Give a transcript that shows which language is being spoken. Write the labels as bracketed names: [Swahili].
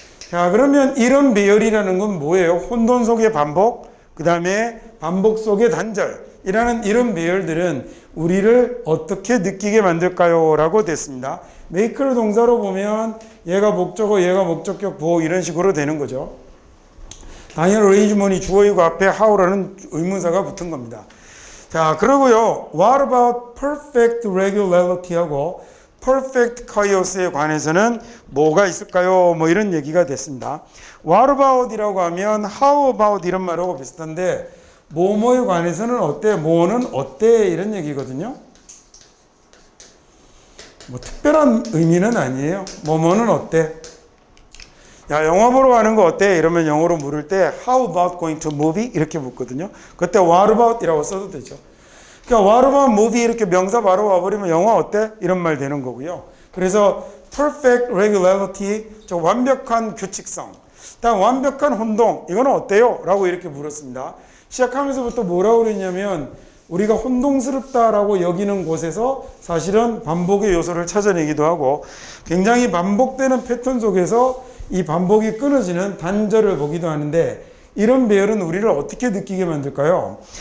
[Korean] 자, 그러면 이런 배열이라는 건 뭐예요? 혼돈 속의 반복, 그 다음에 반복 속의 단절이라는 이런 배열들은 우리를 어떻게 느끼게 만들까요? 라고 됐습니다. make를 동사로 보면 얘가 목적어, 얘가 목적격, 보호 이런 식으로 되는 거죠. 당연히 arrangement이 주어이고 앞에 how라는 의문사가 붙은 겁니다. 자, 그러고요. [English] What about perfect regularity [Korean] 하고 [English] perfect chaos [Korean] 에 관해서는 뭐가 있을까요? 뭐 이런 얘기가 됐습니다. [English] What about [Korean] 이라고 하면 [English] how about [Korean] 이런 말하고 비슷한데 뭐뭐에 관해서는 어때? 뭐는 어때? 이런 얘기거든요. 뭐 특별한 의미는 아니에요. 뭐뭐는 어때? 야, 영화 보러 가는 거 어때? 이러면 영어로 물을 때 [English] How about going to movie? [Korean] 이렇게 묻거든요. 그때 [English] What about [Korean] 이라고 써도 되죠. 그러니까 [English] What about movie [Korean] 이렇게 명사 바로 와버리면 영화 어때? 이런 말 되는 거고요. 그래서 [English] perfect regularity, [Korean] 저 완벽한 규칙성, 다음 완벽한 혼동, 이거는 어때요? 라고 이렇게 물었습니다. 시작하면서부터 뭐라고 그랬냐면 우리가 혼동스럽다라고 여기는 곳에서 사실은 반복의 요소를 찾아내기도 하고 굉장히 반복되는 패턴 속에서 이 반복이 끊어지는 단절을 보기도 하는데 이런 배열은 우리를 어떻게 느끼게 만들까요?